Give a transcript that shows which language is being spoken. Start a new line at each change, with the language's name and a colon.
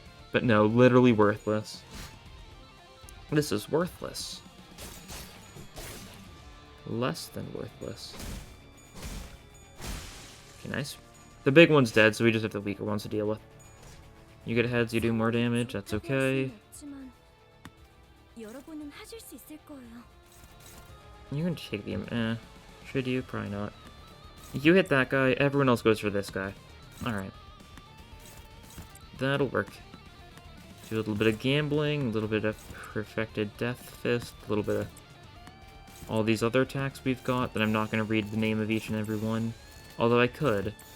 English: But no, literally worthless. This is worthless. Less than worthless. Okay, nice. The big one's dead, so we just have the weaker ones to deal with. You get heads, you do more damage, that's okay.
Korean: 여러분은 하실 수 있을 거예요.
English: You can take the... Should you? Probably not. You hit that guy, everyone else goes for this guy. Alright. That'll work. Do a little bit of gambling, a little bit of perfected death fist, a little bit of all these other attacks we've got that I'm not going to read the name of each and every one. Although I could.